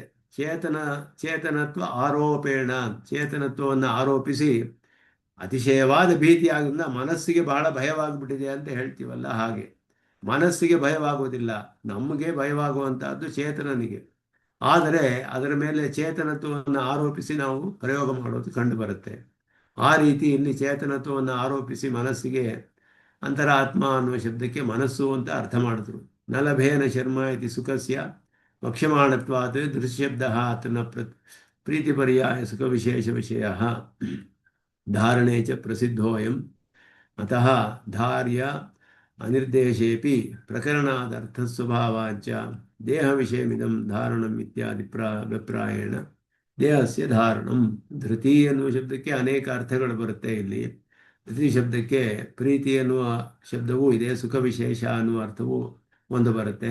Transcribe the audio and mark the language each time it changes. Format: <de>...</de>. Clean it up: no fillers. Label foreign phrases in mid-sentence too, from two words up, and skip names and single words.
<sa>ಚೇತನತ್ವ ಆರೋಪೇಣ,</sa> <kn>ಚೇತನತ್ವವನ್ನು ಆರೋಪಿಸಿ ಅತಿಶಯವಾದ ಭೀತಿ ಆಗೋದ್ರಿಂದ ಮನಸ್ಸಿಗೆ ಬಹಳ ಭಯವಾಗ್ಬಿಟ್ಟಿದೆ ಅಂತ ಹೇಳ್ತೀವಲ್ಲ, ಹಾಗೆ ಮನಸ್ಸಿಗೆ ಭಯವಾಗುವುದಿಲ್ಲ, ನಮಗೆ ಭಯವಾಗುವಂತಹದ್ದು ಚೇತನನಿಗೆ. ಆದರೆ ಅದರ ಮೇಲೆ ಚೇತನತ್ವವನ್ನು ಆರೋಪಿಸಿ ನಾವು ಪ್ರಯೋಗ ಮಾಡೋದು ಕಂಡು ಬರುತ್ತೆ. ಆ ರೀತಿ ಇಲ್ಲಿ ಚೇತನತ್ವವನ್ನು ಆರೋಪಿಸಿ ಮನಸ್ಸಿಗೆ ಅಂತರಾತ್ಮ ಅನ್ನುವ ಶಬ್ದಕ್ಕೆ ಮನಸ್ಸು ಅಂತ ಅರ್ಥ ಮಾಡಿದ್ರು.</kn> <sa>ನಲಭೇನ ಶರ್ಮ ಇತಿ ಸುಖಸ್ಯ ವಕ್ಷ್ಯಮಾಣತ್ವಾತ್ ದೃಶ್ಯಬ್ದ ಅತನ ಪ್ರೀತಿಪರ್ಯಾಯ ಸುಖ ವಿಶೇಷ ವಿಷಯ ಧಾರಣೆ ಚ ಪ್ರಸಿದ್ಧೋಯಂ ಅತಃ ಧಾರ್ಯ ಅನಿರ್ದೇಶೇಪಿ ಪ್ರಕರಣಾದರ್ಥಸ್ವಭಾವಾಚ ದೇಹ ವಿಷಯಮಿದಂ ಧಾರಣಂ ಇತ್ಯಾದಿ ಅಭಿಪ್ರಾಯೇಣ ದೇಹಸ್ಯ ಧಾರಣಂ.</sa> <kn>ಧೃತಿ ಎನ್ನುವ ಶಬ್ದಕ್ಕೆ ಅನೇಕ ಅರ್ಥಗಳು ಬರುತ್ತೆ. ಇಲ್ಲಿ ಧೃತಿ ಶಬ್ದಕ್ಕೆ ಪ್ರೀತಿ ಎನ್ನುವ ಶಬ್ದವೂ ಇದೆ, ಸುಖ ವಿಶೇಷ ಅನ್ನುವ ಅರ್ಥವೂ ಒಂದು ಬರುತ್ತೆ.</kn>